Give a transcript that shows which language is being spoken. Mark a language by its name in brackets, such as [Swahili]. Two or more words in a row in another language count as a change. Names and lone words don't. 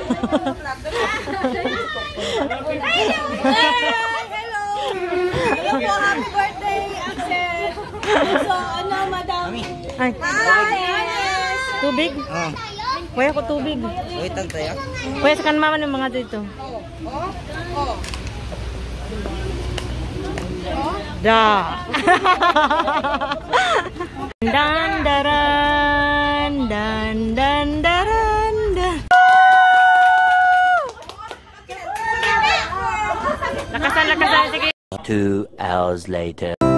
[English] Hello! Hello po, happy birthday, Axel! [Filipino] So, ano, madam? Ay, [English] Hi! [Filipino] tubig? Kuya ko tubig. Wait lang tayo. Kuya, sa kanmama ng mga dito. Da! Dan daran dan dan daran dan. Lakasan, sige. [English] 2 hours later.